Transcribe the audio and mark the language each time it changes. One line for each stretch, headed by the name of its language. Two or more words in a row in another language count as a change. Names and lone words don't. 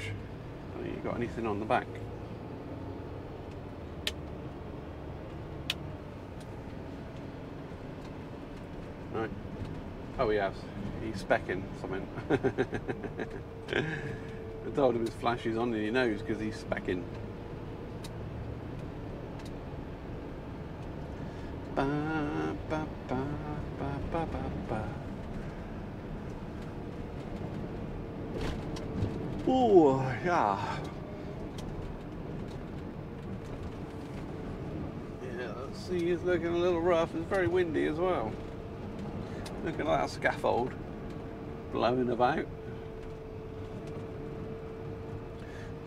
English: I think you got anything on the back? Right. Oh, he has. He's specking something. I told him his flash is on and he knows because he's specking. Ba, ba, ba, ba, ba, ba, ba. Oh, yeah. Yeah, the sea is looking a little rough. It's very windy as well. Look at that scaffold blowing about.